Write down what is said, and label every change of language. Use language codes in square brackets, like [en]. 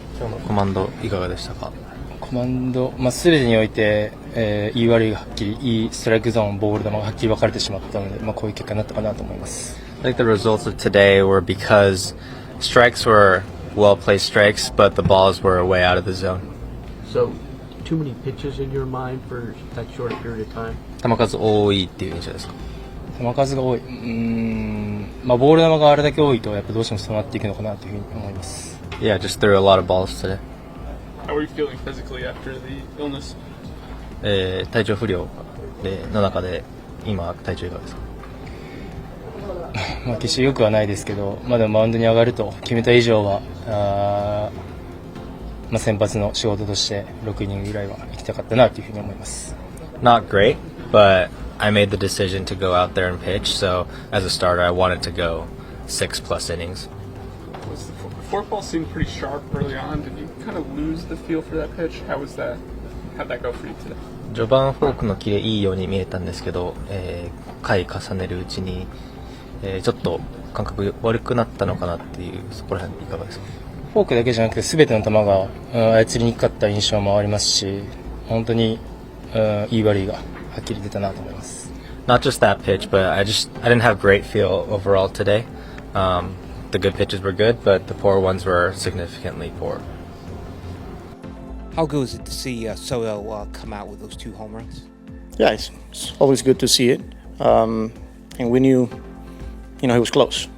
[ja] 今日のコマンドいかがでしたか？コマンド、全てにおいて、言い悪いがはっきり、いいストライクゾーン、ボール球がはっきり分かれてしまったので、こういう結果になったかなと思います。 [en] I think the results of today were because strikes were well-placed strikes, but the balls were way out of the zone. So, too many pitches in your mind for that short period of time? [ja] 球数多いっていう印象ですか？球数が多い。ボール球があれだけ多いと、やっぱどうしてもそうなっていくのかなというふうに思います。 [en] Yeah, just threw a lot of balls today. How are you feeling physically after the illness? [ja] 体調不良の中で今体調いかがですか？決して良くはないですけど、でもマウンドに上がると決めた以上は先発の仕事として6イニングぐらいは行きたかったなというふうに思います。 [en] Not great, but I made the decision to go out there and pitch. So as a starter, I wanted to go 6+ innings. Was the forkball seemed pretty sharp early on. Did you kind of lose the feel for that pitch? How'd that go for you today? [ja] 序盤フォークのキレいいように見えたんですけど、回重ねるうちに、ちょっと感覚悪くなったのかなっていう、そこら辺いかがですか？フォークだけじゃなくて全ての球が操りにくかった印象もありますし、本当にいい悪いがはっきり出たなと思います。 [en] Not just that pitch, but I didn't have great feel overall today. The good pitches were good, but the poor ones were significantly poor. How good is it to see Soto come out with those 2 home runs? Yeah, it's always good to see it. And we knew, he was close.